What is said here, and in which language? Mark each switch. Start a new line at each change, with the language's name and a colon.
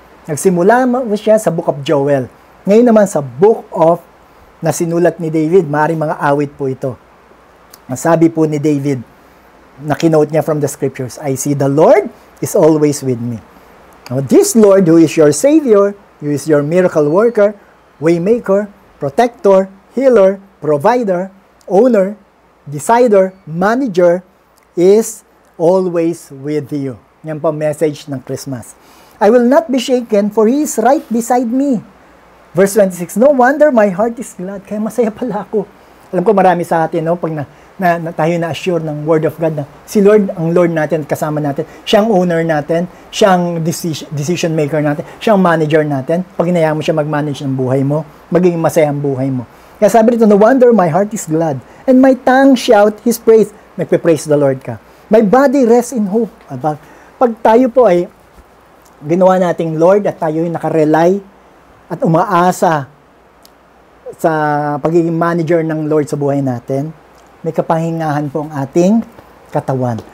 Filipino: Nagsimula mo siya sa Book of Joel. Ngayon naman sa Book of na sinulat ni David, maaaring mga awit po ito. Sabi po ni David, na kinote niya from the scriptures,
English: I see the Lord is always with me. Now, this Lord who is your Savior, who is your miracle worker, waymaker, protector, healer, provider, owner, decider, manager, is always with you.
Filipino: Yan po message ng Christmas.
English: I will not be shaken, for He is right beside me. Verse 26, no wonder my heart is glad.
Filipino: Kaya masaya pala ako. Alam ko marami sa atin, no, pag tayo na-assure ng Word of God na si Lord, ang Lord natin, kasama natin, siya ang owner natin, siya ang decision maker natin, siya ang manager natin. Pag hinayaan mo siya mag-manage ng buhay mo, magiging masaya ang buhay mo. Kaya sabi rito,
English: no wonder my heart is glad, and my tongue shout His praise. Nagpe-praise the Lord ka. My body rests in hope.
Filipino: Pag tayo po ay ginawa nating Lord at tayo ay nakarely at umaasa sa pagiging manager ng Lord sa buhay natin, may kapahingahan po ang ating katawan.